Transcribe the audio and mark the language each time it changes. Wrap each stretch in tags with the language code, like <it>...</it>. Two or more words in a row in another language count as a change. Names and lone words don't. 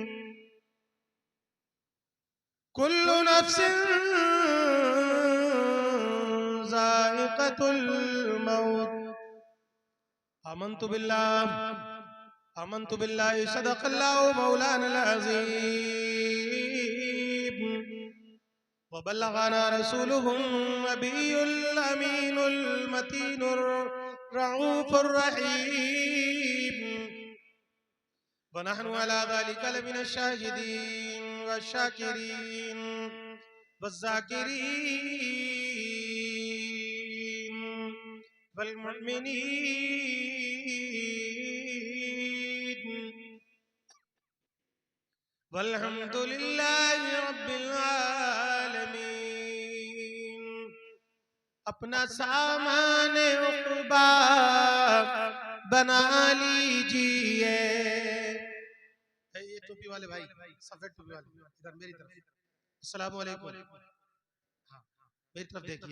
<ar>كل نفس ذائقة الموت. آمنت بالله صدق الله مولانا العظيم و وبلغنا رسوله النبي الأمين المتين الرؤوف الرحيم ونحن على ذلك لمن الشاهدين والشاكرين والذاكرين والمؤمنين والحمد لله رب العالمين.</ar> <ur>اپنا سامان عقبیٰ بنا لیجیے. یہ ٹوپی والے بھائی، سفید ٹوپی والے، ادھر میری طرف.</ur> <ar>السلام عليكم.</ar> <ur>ہاں، میری طرف دیکھیے.</ur>